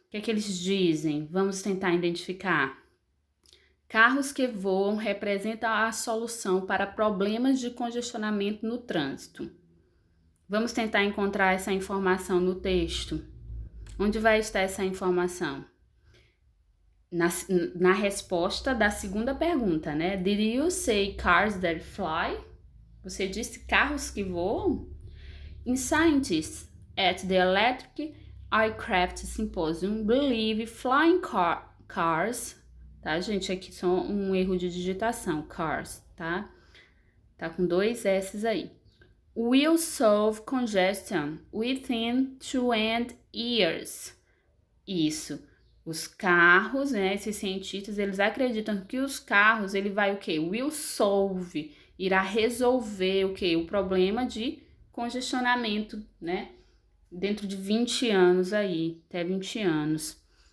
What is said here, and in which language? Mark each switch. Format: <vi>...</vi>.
<pt>O que eles dizem? Vamos tentar identificar. Carros que voam representam a solução para problemas de congestionamento no trânsito. Vamos tentar encontrar essa informação no texto. Onde vai estar essa informação? Na resposta da segunda pergunta, né?</pt> <en>Did you say cars that fly?</en> <pt>Você disse carros que voam?</pt> <en>In scientists at the Electric Aircraft Symposium believe flying cars,</en> <pt>tá, gente? Aqui só um erro de digitação, cars, tá? Tá com dois S's aí.</pt> <en>Will solve congestion within 20 years.</en> <pt>Isso. Os carros, né? Esses cientistas, eles acreditam que os carros, ele vai o quê?</pt> <en>Will solve,</en> <pt>irá resolver o quê? O problema de congestionamento, né? Dentro de 20 anos aí, até 20 anos.</pt>